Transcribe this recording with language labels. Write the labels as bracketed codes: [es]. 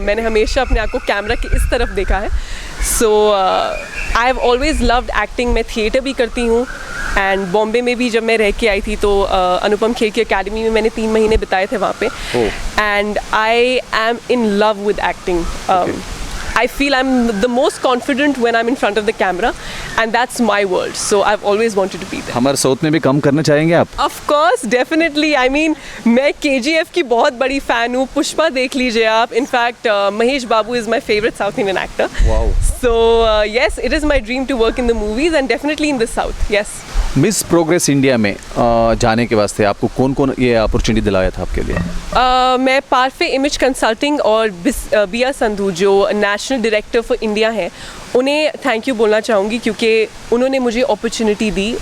[hi] मैंने हमेशा अपने आप को कैमरा के इस तरफ देखा है. [en] So I have always loved acting. [hi] मैं थिएटर भी करती हूँ एंड बॉम्बे में भी जब मैं रह के आई थी तो अनुपम खेर की अकेडमी में मैंने 3 महीने बिताए थे वहाँ पे. [en] And I am in love with acting. I feel I'm the most confident when I'm in front of the camera, and that's my world. So I've always wanted to be there. [hi] हमारे south में भी काम करना चाहेंगे आप? [en] Of course, definitely. I mean, [hi] मैं KGF की बहुत बड़ी fan हूँ. पुष्पा देख लीजिए आप. [en] In fact, Mahesh Babu is my favorite South Indian actor. Wow. So yes, it is my dream to work in the movies and definitely in the South. Yes. [hi] Miss progress India में जाने के वास्ते आपको कौन कौन ये opportunity दिलाया था आपके लिए? मैं पारफे इमेज कंसल्टिंग और बिया संधू जो नेशनल डायरेक्टर फॉर इंडिया हैं उन्हें थैंक यू बोलना चाहूँगी क्योंकि उन्होंने मुझे अपॉर्चुनिटी दी.